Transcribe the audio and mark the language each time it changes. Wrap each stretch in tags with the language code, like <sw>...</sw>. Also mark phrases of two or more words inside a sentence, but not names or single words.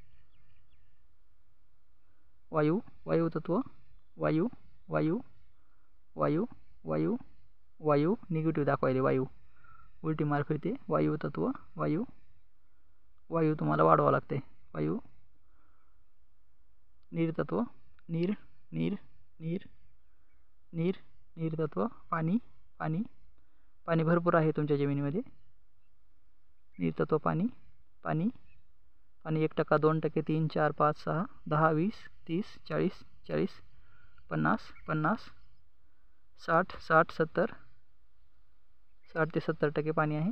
<mr>वायू, वायू तत्व, वायू वायू वायू वायू वायू निगेटिव्ह दाखवायले. वायू उलटी मार फिरते. वायू तत्व, वायू वायू तुम्हाला वाढवावं लागते. वायू, नीर तत्व, नीर नीर नीर नीर नीर तत्व, पाणी पाणी पाणी भरपूर आहे तुमच्या जमिनीमध्ये. नीर तत्व, पाणी पाणी पाणी 1%, 2%, 3, 4, 5, 6, 10, 20, 30, 40, 40, 50, 50, 60, 60, 70, 60 ते 70% पाणी आहे.</mr>